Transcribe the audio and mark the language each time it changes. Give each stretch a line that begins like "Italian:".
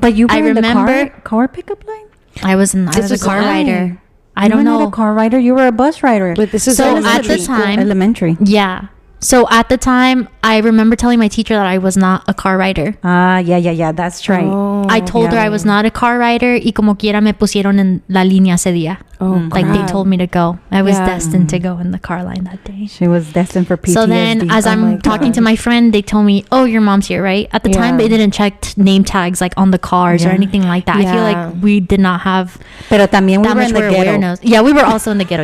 English: but you were in the car pickup line? I was a car rider. I don't know. You were not a car rider. You were a bus rider. But this is so at the time, elementary. Yeah. So at the time, I remember telling my teacher that I was not a car rider. Yeah. That's right. I told her I was not a car rider.
Spanish: Y como quiera me pusieron en la línea ese día.
English: Like they told me to go. I was destined to go in the car line that day. She was destined for PTSD. So then as I'm talking to my friend, they told me, oh, your mom's here, right? At the time, they didn't check name tags like on the cars or anything like that. I feel like we did not have
Spanish: Pero también
English: we were in the ghetto. Awareness. Yeah, we were also in the ghetto,